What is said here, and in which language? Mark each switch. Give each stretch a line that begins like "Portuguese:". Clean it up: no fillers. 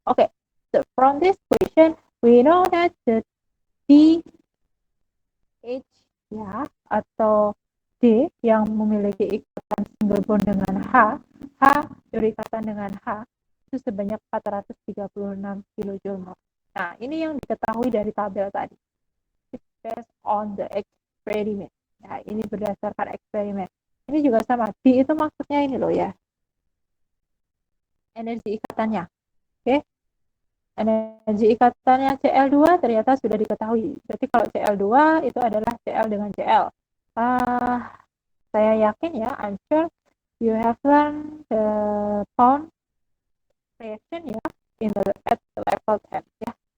Indonesian: Oke,
English: so from this equation we know that the DH,
Indonesian: ya, atau D yang memiliki ikatan single bond dengan H berikatan dengan H itu sebanyak 436 kJ. Nah, ini yang diketahui dari tabel tadi.
English: It's based on the experiment.
Indonesian: Ya, ini berdasarkan eksperimen. Ini juga sama. D itu maksudnya ini loh ya. Energi ikatannya. Oke. Energi ikatannya Cl2 ternyata sudah diketahui. Berarti kalau Cl2 itu adalah Cl dengan Cl. Saya yakin ya,
English: I'm sure you have learned the bond reaction ya at level 10 ya.